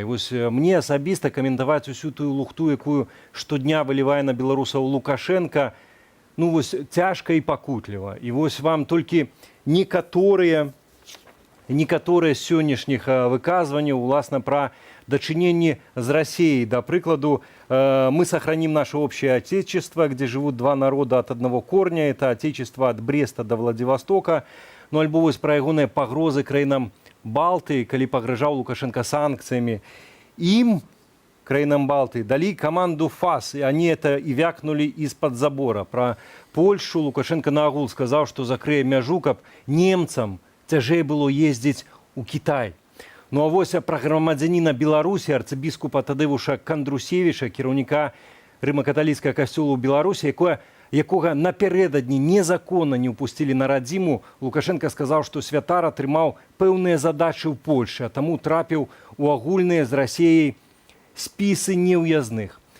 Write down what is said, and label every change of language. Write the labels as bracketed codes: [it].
[be] І вось мне асабіста каментаваць усю тую лухту, якую штодня вылівае на беларусаў Лукашенка, ну вось цяжка і пакутліва. І вось вам толькі некаторыя з сённяшніх выказванняў, уласна, пра дачыненні з Россией. [ru] Да прикладу, мы сохраним наше общее отечество, где живут два народа от одного корня. Это отечество от Бреста до Владивостока. [be] Ну, альбо вось пра ягоныя пагрозы краінам Балтыі, калі пагражаў Лукашенко санкциями. [ru] Им, [be] краінам Балтыі, [ru] дали команду ФАС, и они это и вякнули из-под забора. [be] Про Польшу Лукашенко наогул сказал, что закрые мяжу, каб немцам цяжэй было ездить у Китай. Ну а вось пра грамадзяніна Беларусі, арцыбіскупа Тадеуша Кандрусевіча, кіраўніка рыма-каталіцкага касцёла ў Беларусі, якога напярэдадні незаконна не ўпусцілі на радзіму, Лукашенко сказаў, што святар атрымаў пэўныя задачы ў Польшы, а таму трапіў у агульныя з Расіяй спісы неўязных.